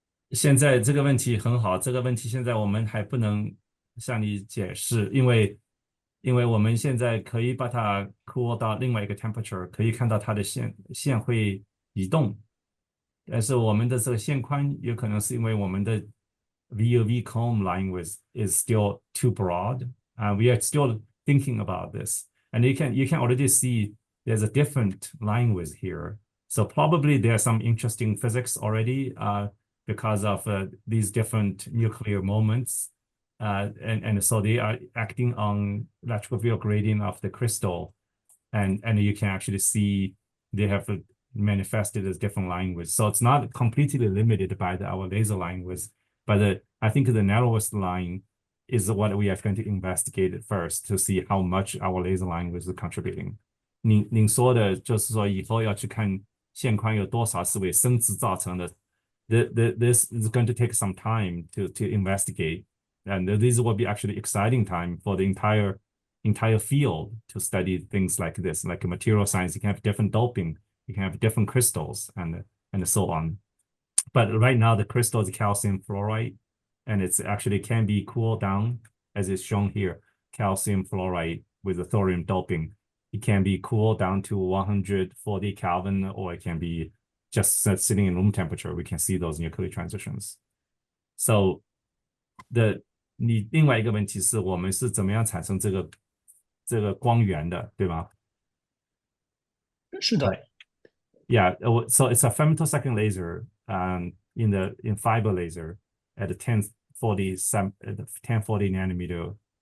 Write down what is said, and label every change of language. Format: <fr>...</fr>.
<zh>现在这个问题很好，这个问题现在我们还不能向你解释，因为我们现在可以把它 cool 到另外一个 temperature， 可以看到它的线会移动，但是我们的这个线宽有可能是因为我们的 VUV comb line is still too broad.</zh> <en>We are still thinking about this, and you can already see there's a different line width here. So probably there's some interesting physics already because of these different nuclear moments. And so they are acting on electrical field gradient of the crystal. And you can actually see they have manifested as different line widths. So it's not completely limited by our laser line width, but I think the narrowest line is what we are going to investigate first to see how much our laser line width is contributing.</en> <zh>您说的就是说以后要去看线宽有多少是为生质造成的。</zh> <en>This is going to take some time to investigate, and this will be actually exciting time for the entire field to study things like this, like material science. You can have different doping, you can have different crystals, and so on. But right now, the crystal is calcium fluoride, and it's actually can be cooled down, as is shown here, calcium fluoride with the thorium doping. It can be cooled down to 140 Kelvin, or it can be just sitting in room temperature. We can see those nuclear transitions.</en> <zh>So 你另外一个问题是我们是怎么样产生这个光源的，对吗？是的。</zh> <en>Yeah, so it's a femtosecond laser in fiber laser at 1040 nanometer.</en>